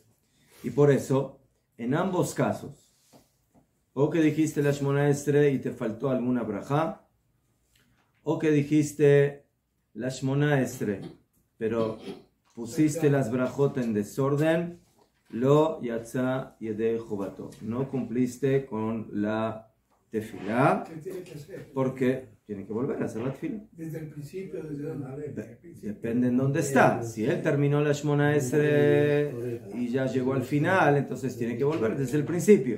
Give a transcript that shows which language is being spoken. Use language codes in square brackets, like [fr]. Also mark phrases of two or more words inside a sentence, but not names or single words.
[es] Y por eso, en ambos casos, o que dijiste la Shmona Estre y te faltó alguna brajá, o que dijiste la Shmona Estre, pero pusiste las brajot en desorden, [he] לא יצא ידי חובתו. [es] No cumpliste con la tefilá. ¿Qué tiene que hacer? Porque tiene que volver a hacer la tefilá. Desde el principio, desde donde. Depende en dónde está. Si él terminó la Shmona Esrei y ya llegó al final, entonces tiene que volver desde el principio.